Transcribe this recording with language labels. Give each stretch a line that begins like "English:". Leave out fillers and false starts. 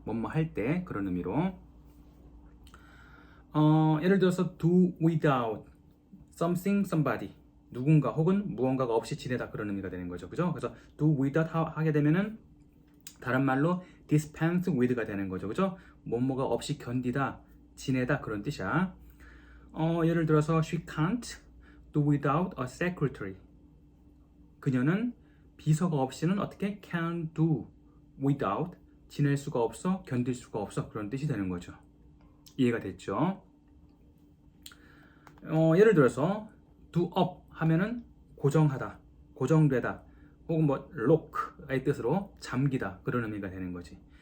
Korean: 뭐뭐 할 때 그런 의미로 예를 들어서
English: do without something somebody
Korean: 누군가 혹은 무언가가 없이 지내다 그런 의미가 되는 거죠. 그죠? 그래서 do without 하게 되면은 다른 말로
English: dispense with
Korean: 가 되는 거죠. 그죠? 뭐뭐가 없이 견디다, 지내다 그런 뜻이야.
English: 예를 들어서 she can't do without a secretary.
Korean: 그녀는 비서가 없이는 어떻게
English: can do without
Korean: 지낼 수가 없어, 견딜 수가 없어 그런 뜻이 되는 거죠. 이해가 됐죠? 예를 들어서 do up 하면은 고정하다, 고정되다, 혹은 lock의 뜻으로 잠기다 그런 의미가 되는 거지.